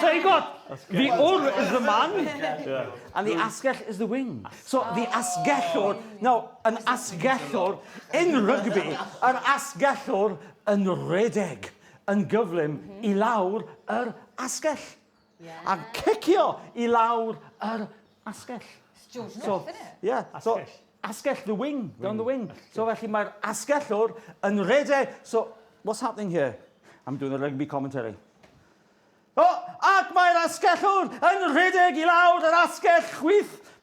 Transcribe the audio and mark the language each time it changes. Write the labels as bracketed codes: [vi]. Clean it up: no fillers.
[en] So you got the ur is the man, and the asgell is the wing. So the asgellwr, now an asgellwr in rugby, [cy] an asgellwr yn redeg, yn gyflym I lawr yr asgell. A cicio I lawr yr asgell. [en] So, yeah, so asgell the wing, down the wing. [cy] So felly mae'r asgellwr yn redeg. [en] So what's happening here? I'm doing a rugby commentary. [cy] Oh, ac mae'r asgellwr yn redeg I lawr yr asgell chwith.